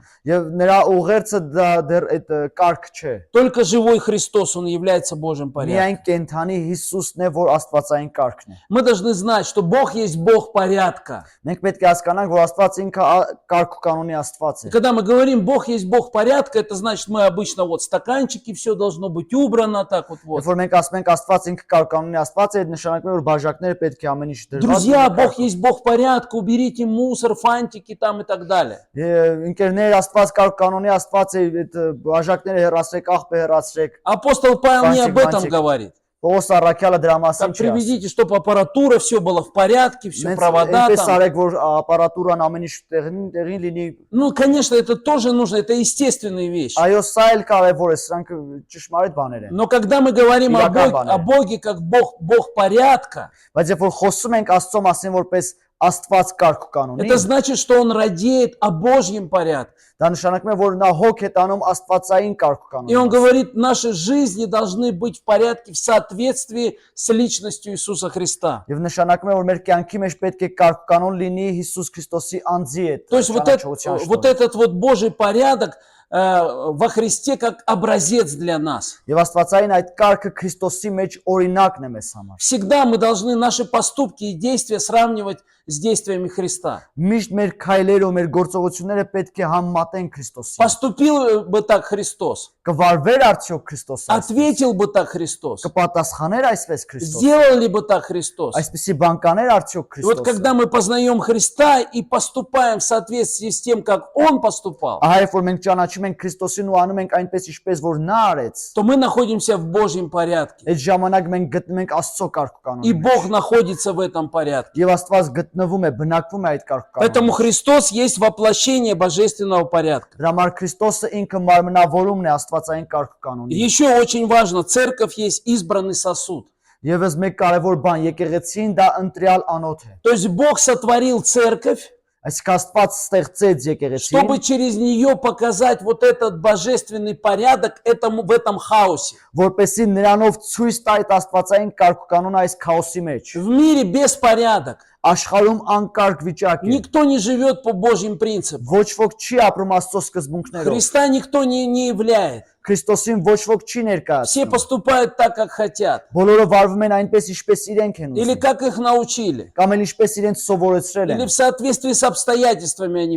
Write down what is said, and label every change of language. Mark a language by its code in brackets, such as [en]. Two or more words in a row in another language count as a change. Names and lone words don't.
[hy] Եվ нրա ուղերձը դա դեռ այդ կարգ չէ։ [ru] Только живой Христос, Он является Божьим порядком. [hy] Միայն կենթանի Հիսուսն է, որ Աստվածային կարգն է։ [ru] Мы должны знать, что Бог есть Бог порядка. [hy] Մենք պետք է հասկանանք, որ Աստված ինքը կարգ ու կանոնի Աստված [ru] И [hy] է։ [ru] когда мы говорим, Бог есть Бог порядка, это значит, мы обычно вот стаканчики, все должно быть убрано, так вот. [hy] Երբ որ մենք ասում ենք Աստված ինքը կարգ կանոնի Աստված է, նշանակում է, որ բաժակները պետք է ամեն ինչ դրված։ [ru] Друзья, Бог есть Бог порядка, уберите мусор, фантики там и так далее. [hy] Ընկերներ, Աստված կարգ կանոնի Աստված է, այդ բաժակները հեռացրեք, աղբը հեռացրեք։ [ru] Апостол Павел не об этом Фантик. говорит. [hy] Պողոս առաքյալը դրա մասին [ru] Так [hy] չի ասում։ [ru] приведите, чтобы аппаратура, все было в порядке, все провода [hy] Այնպես [ru] там. [hy] արեք, որ ապարատուրան ամեն ինչ տեղին լինի։ [ru] Ну, конечно, это тоже нужно, это естественные вещи. [hy] Այո, սա էլ կարևոր է, սրանք ճշմարիտ բաներ են։ [ru] Но когда мы говорим о Иракан Боге, как Бог порядка, [hy] Բայց երբ որ խոսում ենք Աստծո մասին որպես Աստված կարգ ու կանոնի, [ru] это значит, что Он радеет о Божьем порядке. [hy] դա նշանակում է, որ նա հոգ է տանում Աստվածային կարգ ու [ru] И Он [hy] կանոնի։ [ru] говорит, наши жизни должны быть в порядке в соответствии с личностью Иисуса Христа. [hy] Եվ նշանակում է, որ մեր կյանքի մեջ պետք է կարգ ու կանոն լինի Հիսուս Քրիստոսի անձի հետ։ [ru] То есть вот этот вот Божий порядок во Христе как образец для нас. [hy] Եվ Աստվածային այդ կարգը Քրիստոսի մեջ օրինակն է մեզ համար։ [ru] Всегда мы должны наши поступки и действия сравнивать с действиями Христа. [hy] Միշտ մեր քայլերը ու մեր գործողությունները պետք է համեմատեն Քրիստոսին։ [ru] Поступил бы так Христос, [hy] Կվարվեր արդյոք Քրիստոսը, [ru] ответил бы так Христос, [hy] կպատասխաներ այսպես Քրիստոսը, [ru] сделал ли бы так Христос. [hy] այսպեսի բան կաներ արդյոք [ru] И вот [hy] Քրիստոսը։ [ru] когда мы познаем Христа и поступаем в соответствии с тем, как Он поступал, [hy] Ահա երբ որ մենք ճանաչում ենք Քրիստոսին ու անում ենք այնպես ինչպես որ նա արեց, [ru] то мы находимся в Божьем порядке. [hy] այդ ժամանակ մենք գտնում ենք Աստծո կարգ ու [ru] И [hy] կանոնը։ [ru] Бог находится в этом порядке. [hy] Եվ Աստված գտնվում է, բնակվում է այդ կարգ ու [ru] Поэтому [hy] կանոնը։ [ru] Христос есть воплощение божественного порядка. [hy] Դրա համար Քրիստոսը ինքը մարմնավորումն է Աստվածային կարգ ու կանոնի։ [ru] Еще очень важно, церковь есть избранный сосуд. [hy] Եվս մեկ կարևոր բան, եկեղեցին դա ընտրյալ անոթ է։ [ru] То есть Бог сотворил церковь, [hy] Այսինքն Աստված ստեղծեց եկեղեցին, [ru] чтобы через нее показать вот этот божественный порядок в этом хаосе. [hy] որպեսզի նրանով ցույց տա այդ Աստվածային կարգ ու կանոնը այս քաոսի մեջ։ [ru] В мире беспорядок. [hy] Աշխարհում անկարգ վիճակ է։ [ru] Никто не живет по Божьим принципам. [hy] Ոչ ոք չի ապրում Աստծո սկզբունքներով։ [ru] Христа никто не являет. [hy] Քրիստոսին ոչ ոք չի [ru] Все [hy] ներկայացնում։ [ru] поступают так, как хотят. [hy] Բոլորը վարվում են այնպես, ինչպես իրենք են [ru] Или [hy] ուզում, [ru] как их научили. [hy] կամ էլ ինչպես իրենց սովորեցրել [ru] Или [hy] են, [ru] в соответствии с обстоятельствами они